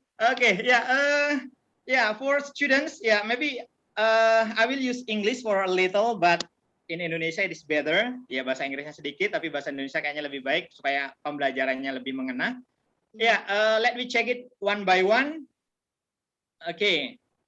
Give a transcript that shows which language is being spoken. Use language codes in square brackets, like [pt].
[en] Oke, ya, for students, maybe I will use English for a little, but in Indonesia it is better. [id] Ya, bahasa Inggrisnya sedikit, tapi bahasa Indonesia kayaknya lebih baik supaya pembelajarannya lebih mengena. [en] Let me check it one by one. Oke.